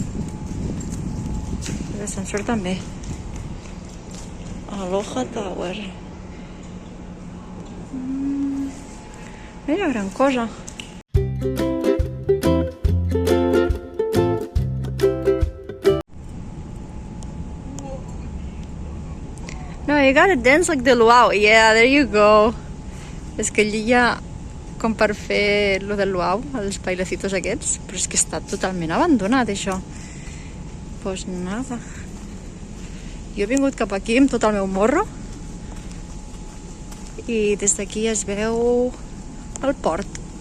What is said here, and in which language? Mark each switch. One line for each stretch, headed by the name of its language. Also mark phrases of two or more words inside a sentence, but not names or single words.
Catalan: L'ascensor també. Aloha Tower. Mira, gran cosa.
English: No, you gotta dance like the luau. Yeah, there you go.
Catalan: És que allí hi ha com per fer lo del luau, els bailecitos aquests, però és que està totalment abandonat, això.
Spanish: Pues nada.
Catalan: Jo he vingut cap aquí amb tot el meu morro i des d'aquí es veu el port.